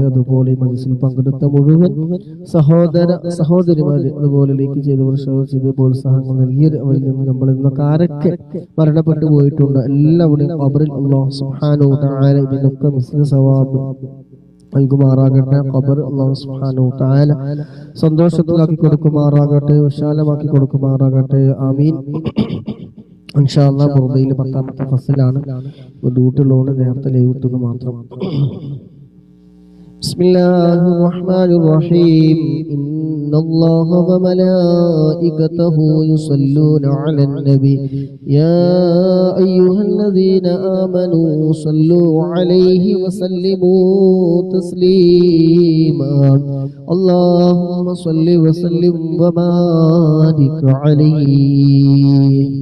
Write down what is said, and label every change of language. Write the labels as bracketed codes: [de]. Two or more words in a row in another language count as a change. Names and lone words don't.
[ml] അതുപോലെ മജ്ലിസിൽ പങ്കെടുത്ത മുഴുവൻ സഹോദര സഹോദരിമാര്, അതുപോലെ ലൈക്ക് ചെയ്തവർ, ഷെയർ ചെയ്ത് പ്രോത്സാഹനങ്ങൾ നൽകിയത്, അവരിൽ നിന്ന് നമ്മൾ ഇന്നൊക്കെ ആരൊക്കെ മരണപ്പെട്ടു പോയിട്ടുണ്ട് എല്ലാവരുടെയും ഖബറിൽ [ar] الله سبحانه وتعالى [ml] ഇതിനൊക്കെ [ar] مثل ثواب [ml] നൽകുമാറാകട്ടെ. ഖബർ [ar] الله سبحانه وتعالى [ml] സന്തോഷത്തിലാക്കി കൊടുക്കുമാറാകട്ടെ, വിശാലമാക്കി കൊടുക്കുമാറാകട്ടെ. ആമീൻ. [ar] إن شاء الله [ml] ബുർദയിൽ 10ാമത്തെ ഫസലാണ്. ഡ്യൂട്ടി ഉള്ളതുകൊണ്ട് നേരത്തെ ലൈവ് ഇട്ടത് മാത്രം. [ar] بسم الله الرحمن الرحيم إن الله وملائكته يصلون على النبي يا أيها الذين آمنوا صلوا عليه وسلموا تسليما اللهم صل وسلم وبارك عليه